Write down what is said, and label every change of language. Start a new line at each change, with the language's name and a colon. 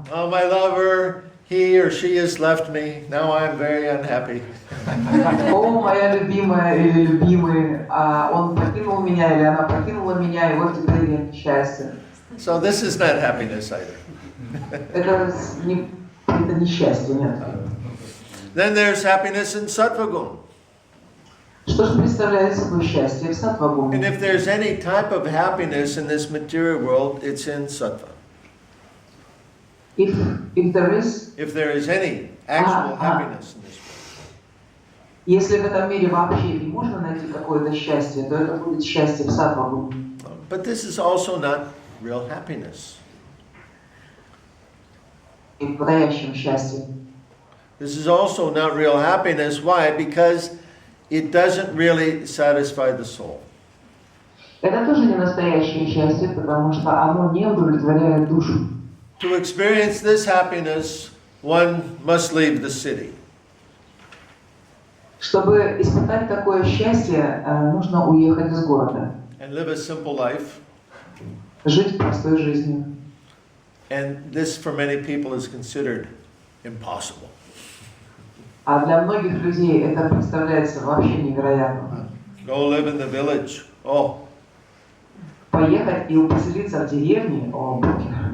English: Oh, my lover, he or she has left me. Now I'm very unhappy.
Russian: О, моя любимая или любимый, он покинул меня или она покинула меня, и вот теперь нет счастья.
English: So this is not happiness either.
Russian: Это не счастье, нет.
English: Then there's happiness in sattva gun.
Russian: Что же представляет собой счастье в
English: And
Russian: саттва-гуне?
English: if there's any type of happiness in this material world, it's in sattva. If there is, If there is any actual happiness in this world.
Russian: если в этом мире вообще не можно найти какое-то счастье, то это будет счастье в саттва-гуне.
English: But this is also not real happiness.
Russian: И в настоящем счастье.
English: This is also not real happiness. Why? Because it doesn't really satisfy the soul.
Russian: Это тоже не настоящее счастье, потому что оно не удовлетворяет душу.
English: To experience this happiness, one must leave the city.
Russian: Чтобы испытать такое счастье, нужно уехать из города,
English: And live a simple life.
Russian: жить простой жизнью.
English: And this, for many people, is considered impossible.
Russian: А для многих людей это представляется вообще невероятным.
English: Go live in the village. Oh,
Russian: Поехать и поселиться в деревне, о боги.